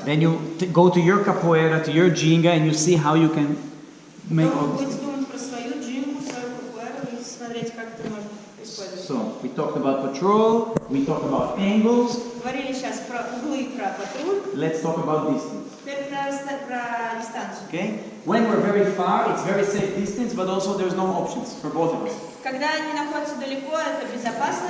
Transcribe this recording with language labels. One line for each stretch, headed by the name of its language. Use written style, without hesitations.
English: Then you go to your capoeira, to your ginga, and you see how you can make all
Russian: Вы
English: this.
Russian: будете думать про свою джиму, свою капоэйру и смотреть, как это можно использовать.
English: So we talked about patrol, we talked about angles.
Russian: Говорили сейчас про углы и про патруль.
English: Let's talk about distance.
Russian: Теперь про дистанцию.
English: Okay? When we're very far, it's very safe distance, but also there's no options for both of us.
Russian: Когда они находятся далеко, это безопасное